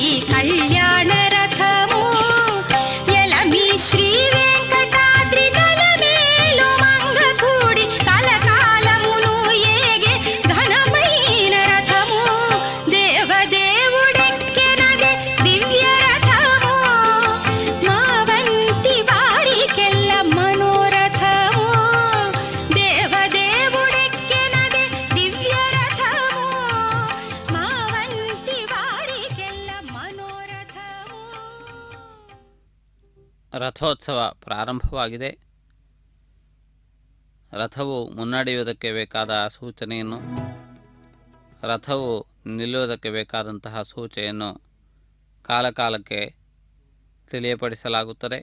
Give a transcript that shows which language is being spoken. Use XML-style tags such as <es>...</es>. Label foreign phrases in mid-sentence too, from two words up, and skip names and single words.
<te>కళ్యాణ రథము ఎలమి శ్రీ వెంకటాద్రి నలమేలు మంగ కూడి కలకాలమును ఏగే ఘనమైన రథము దేవదేవుడెక్కెనదే దివ్య రథము మా వంటి వారికెల్ల మనోరథము దేవదేవుడెక్కెనదే దివ్య రథము మా వంటి వారికెల్ల మనోరథము</te> <kn>ರಥೋತ್ಸವ ಪ್ರಾರಂಭವಾಗಿದೆ. ರಥವು ಮುನ್ನಡೆಯುವುದಕ್ಕೆ ಬೇಕಾದ ಸೂಚನೆಯನ್ನು, ರಥವು ನಿಲ್ಲುವುದಕ್ಕೆ ಬೇಕಾದಂತಹ ಸೂಚನೆಯನ್ನು ಕಾಲಕಾಲಕ್ಕೆ ತಿಳಿಯಪಡಿಸಲಾಗುತ್ತದೆ.</kn>